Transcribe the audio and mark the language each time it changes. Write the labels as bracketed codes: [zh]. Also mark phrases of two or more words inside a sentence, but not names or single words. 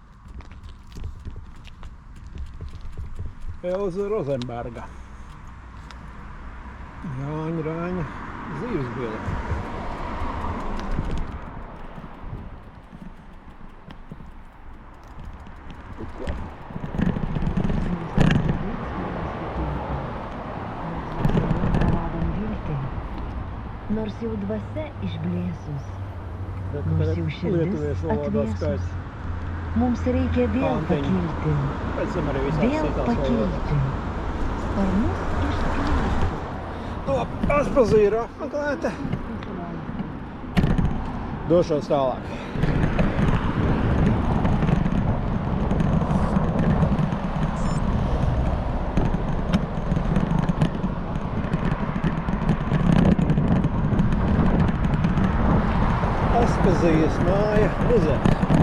[lv] Elza Rozenberga. Jāņa Rāņa dzīvesbiedra. [lt] Nors jau dvasia išblėsus, nors jau širdis atvėsus, mums reikia vėl pakilti, sparnus išskleisti. [lv] Aspazīra apmeklēta. Došos tālāk. Aspazijas māja muzejs.